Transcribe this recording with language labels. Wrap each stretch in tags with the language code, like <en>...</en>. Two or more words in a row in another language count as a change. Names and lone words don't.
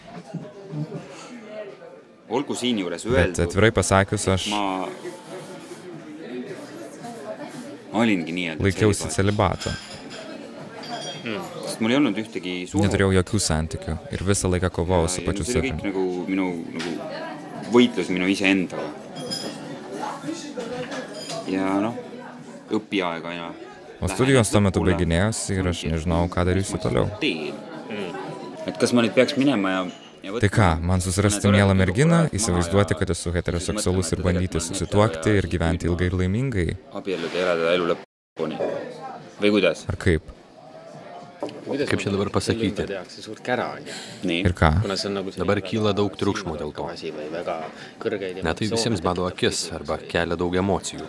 <lt>Bet atvirai pasakius, aš laikiausi celibato. Neturėjau jokių santykių ir visą laiką kovojau su pačiu savimi.</lt> <et>Võitlus minu iseendaga. Ja õpiaega ja...</et> <lt>O studijos tuo metu baiginėjosi ir aš nežinau, ką darysiu toliau.</lt> <et>Et kas ma nüüd peaks minema ja...</et> <lt>Tai ką, man susirasti mielą merginą, įsivaizduoti, kad esu heteroseksualus ir bandyti susituokti ir gyventi ilgai ir laimingai? Ar kaip? Kaip čia dabar pasakyti? Ir ką? Dabar kyla daug triukšmų dėl to. Net tai visiems bado akis arba kelia daug emocijų.</lt>